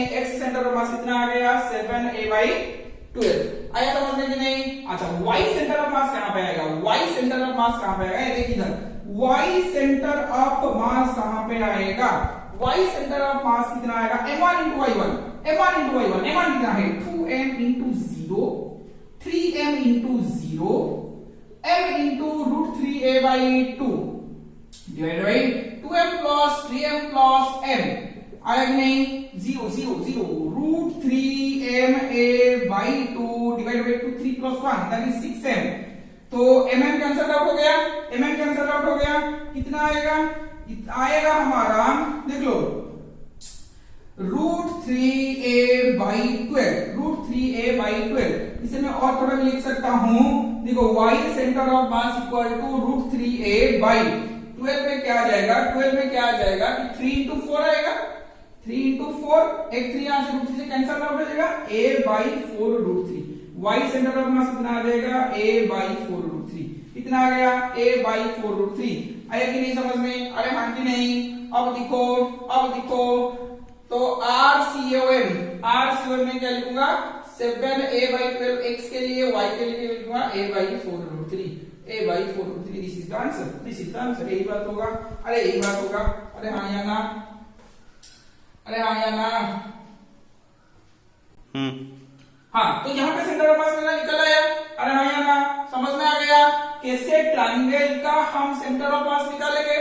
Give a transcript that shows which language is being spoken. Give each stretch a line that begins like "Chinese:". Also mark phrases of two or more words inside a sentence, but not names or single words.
Hindi: x
English: center of mass
Hindi: कितना आ गया 7a/12, आया समझ में कि नहीं। अच्छा y
English: center of mass
Hindi: कहां पे आएगा, y
English: center of mass
Hindi: कहां पे आएगा, ये देखिए इधर y
English: center of mass
Hindi: कहां पे आएगा, y
English: center of mass
Hindi: कितना आएगा m1 into y1, m1 कितना है 2m into 0, 3m into 0 m into √3a/2
English: divided by
Hindi: 2m plus 3m plus m, आया कि नहीं, 0 √3ma/2
English: divided by
Hindi: 2, 3 plus 1
English: that is
Hindi: 6m, तो mm
English: cancel out
Hindi: हो गया, कितना आएगा हमारा, देख लो √3a/12, इसे मैं और थोड़ा भी लिख सकता हूं, देखो y
English: center of mass equal to
Hindi: √3a/12 में क्या आ जाएगा कि 3 into 4 आएगा, 3 into 4, एक 3 यहां से √3 से
English: cancel out
Hindi: हो जाएगा, a/4 √3, y
English: center of mass
Hindi: कितना आ जाएगा a/4 √3, कितना आ गया a/4 √3, आया कि नहीं समझ में, अरे हाँ कि नहीं। अब देखो तो RCOM में क्या लिखूंगा 7a/12 x के लिए, y के लिए लिखूंगा a/4 √3,
English: this is the answer,
Hindi: यही बात होगा, अरे हाँ या ना, हाँ। तो यहाँ पे
English: center of mass
Hindi: मेरा निकल आया, अरे हाँ या ना, समझ में आ गया कैसे ट्रायंगल का हम
English: center of mass
Hindi: निकालेंगे।